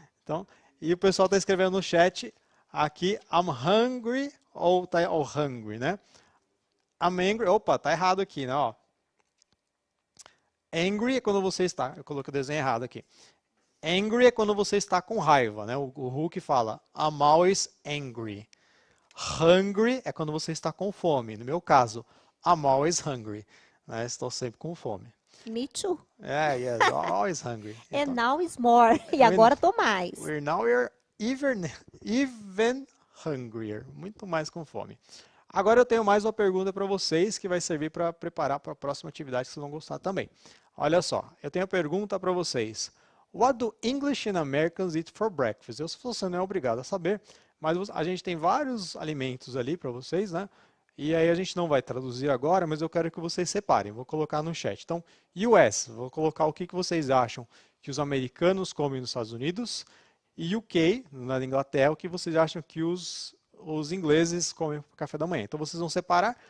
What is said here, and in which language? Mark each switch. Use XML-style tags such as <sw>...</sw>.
<pt>Então, e o pessoal está escrevendo no chat aqui,</pt> <en>I'm hungry,</en> <pt>ou hungry, né?</pt> <en>I'm angry,</en> <pt>opa, tá errado aqui, né? Ó. Angry é quando você está, eu coloquei o desenho errado aqui. Angry é quando você está com raiva, né? O Hulk fala,</pt> <en>I'm always angry.</en> <pt>Hungry é quando você está com fome. No meu caso,</pt> <en>I'm always hungry.</en> <pt>Né? Estou sempre com fome.</pt> <en>Me too. Yes, always hungry. And now is more.</en> <pt>E agora tô mais.</pt> <en>We're even hungrier.</en> <pt>Muito mais com fome. Agora eu tenho mais uma pergunta para vocês que vai servir para preparar para a próxima atividade que vocês vão gostar também. Olha só, eu tenho a pergunta para vocês.</pt> <en>What do English and Americans eat for breakfast?</en> <pt>Você não é obrigado a saber, mas a gente tem vários alimentos ali para vocês, né? E aí a gente não vai traduzir agora, mas eu quero que vocês separem. Vou colocar no chat. Então, US, vou colocar o que vocês acham que os americanos comem nos Estados Unidos. E UK, na Inglaterra, o que vocês acham que os ingleses comem no café da manhã. Então, vocês vão separar.</pt>